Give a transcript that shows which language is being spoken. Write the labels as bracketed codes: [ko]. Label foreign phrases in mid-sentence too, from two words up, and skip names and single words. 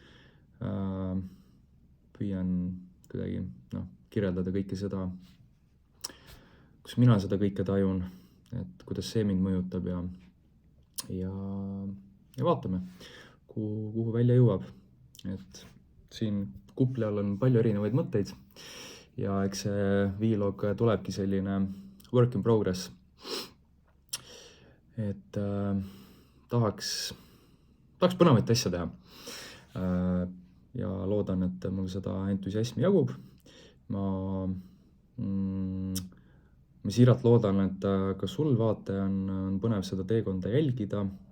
[et] püüan kuidagi kirjeldada kõike seda, kus mina seda kõike tajun, et kuidas see mind mõjutab ja vaatame, kuhu välja jõuab. Et siin kupli all on palju erinevaid mõtteid ja eks see vlog tulebki selline [en] work in progress. [et] Et tahaks põnevat asja teha ja loodan, et mul seda entusiasmi jagub. Ma siiralt loodan, et ka sul vaataja on põnev seda teekonda jälgida.